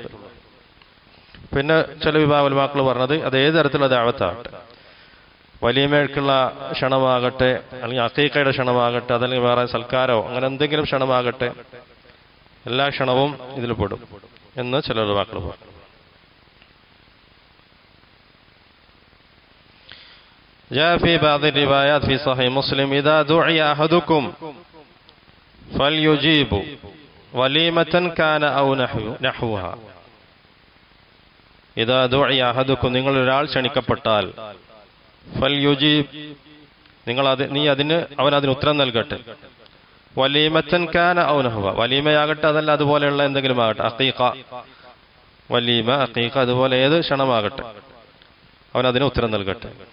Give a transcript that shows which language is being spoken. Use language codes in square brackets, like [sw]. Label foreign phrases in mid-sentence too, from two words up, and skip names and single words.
[ml] പിന്നെ ചില വിഭാഗ ഉലമാക്കൾ പറഞ്ഞത് അത് ഏത് തരത്തിലുള്ള ദഅവത്താകട്ടെ, വലീമയ്ക്കുള്ള ക്ഷണമാകട്ടെ, അല്ലെങ്കിൽ അഖീഖയുടെ ക്ഷണമാകട്ടെ, അതല്ലെങ്കിൽ വേറെ സൽക്കാരോ അങ്ങനെ എന്തെങ്കിലും ക്ഷണമാകട്ടെ, എല്ലാ ക്ഷണവും ഇതിൽ പെടും. എന്ന് ചില വാക്കുകൾ പറഞ്ഞു. [ar] جاء في بعض الروايات في صحيح مسلم إذا دعي أحدكم فليجيب وليمة كان أو نحوها. إذا دعي أحدكم [ml] നിങ്ങൾ ഒരാൾ ക്ഷണിക്കപ്പെട്ടാൽ ഫൽയുജീബ് അവൻ അതിന് ഉത്തരം നൽകട്ടെ. [ar] وليمة كان أو نحو, [ml] വലീമയാകട്ടെ അതല്ല അതുപോലെയുള്ള എന്തെങ്കിലും ആകട്ടെ, അഖീഖ വലീമ അഖീഖ അതുപോലെ ഏത് ക്ഷണമാകട്ടെ അവൻ അതിന് ഉത്തരം നൽകട്ടെ.